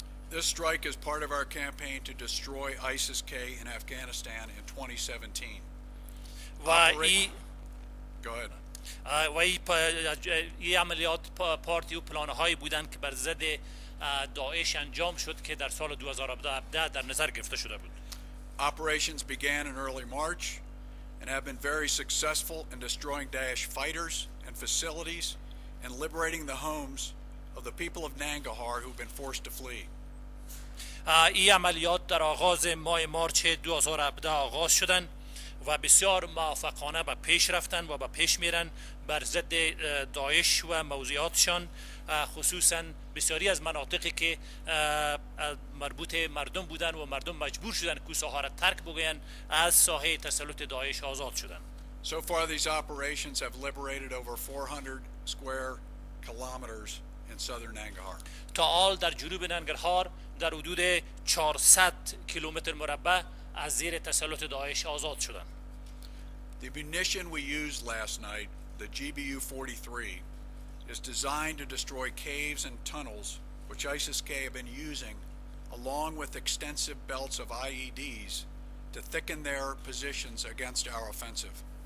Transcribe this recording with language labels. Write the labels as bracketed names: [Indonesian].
[English] This strike is part of our campaign to destroy ISIS-K in Afghanistan in 2017. Go ahead. [Persian] و این عملیات پارتی و پلانهایی بودند که بر ضد داعش انجام شد که در سال 2017 در نظر گرفته شده بود. [English] Operations began in early March and have been very successful in destroying Daesh fighters and facilities and liberating the homes of the people of Nangarhar who've been forced to flee. [Persian] این عملیات در آغاز ماه مارچ 2017 آغاز شدند و بسیار موفقانه به پیش رفتن و به پیش میرن بر ضد داعش و موضوعاتشان، خصوصا بسیاری از مناطقی که مربوط مردم بودن و مردم مجبور شدن که ساحه را ترک بگوین از ساحه تسلط داعش آزاد شدن. [English] So far these operations have liberated over 400 square kilometers in southern Nangarhar. [Persian] تا حال در جنوب ننگرهار در حدود 400 کیلومتر مربع از زیر تسلط داعش آزاد شدن. [English] The munition we used last night, the GBU-43, is designed to destroy caves and tunnels which ISIS-K have been using along with extensive belts of IEDs to thicken their positions against our offensive.